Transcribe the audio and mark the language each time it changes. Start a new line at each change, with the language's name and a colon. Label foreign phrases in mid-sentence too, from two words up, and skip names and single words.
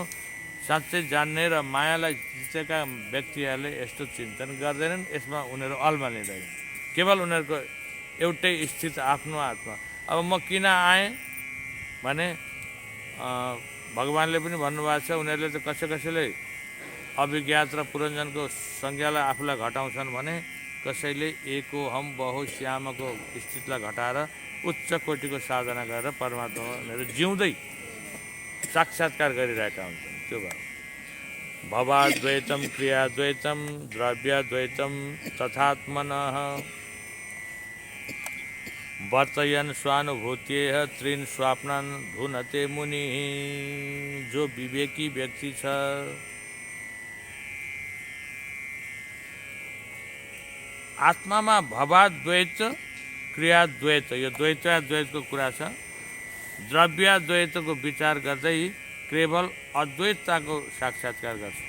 Nepali: साँच्चै जान्ने र मायालाई जितेका व्यक्तिहरूले यस्तो चिन्तन गर्दैनन्, यसमा उनीहरू अल्मा लिँदैनन्। केवल उनीहरूको एउटै स्थित आफ्नो आत्मा। अब म किन आएँ भने भगवान्ले पनि भन्नुभएको छ, उनीहरूले त कसैले अभिज्ञात र पुरञ्जनको संज्ञालाई आफूलाई घटाउँछन् भने कसैले
Sanskrit: एको हम बहु
Nepali: श्यामको स्थितिलाई घटाएर उच्च कोटिको साधना गरेर परमात्मा उनीहरू जिउँदै साक्षात्कार गरिरहेका हुन्छन्।
Sanskrit: त्यो भयो भवाद्वैतम क्रियाद्वैतम द्रव्यद्वैतम तथात्मनः वर्तयन स्वानुभूतेह त्रीन स्वाप्नन धुनते मुनि।
Nepali: जो विवेकी व्यक्ति छ, आत्मामा भवाद्वैत क्रियाद्वैत, यो द्वैतको कुरा छ। द्रव्याद्वैतको विचार गर्दै केवल अद्वैतताको साक्षात्कार गर्छन्।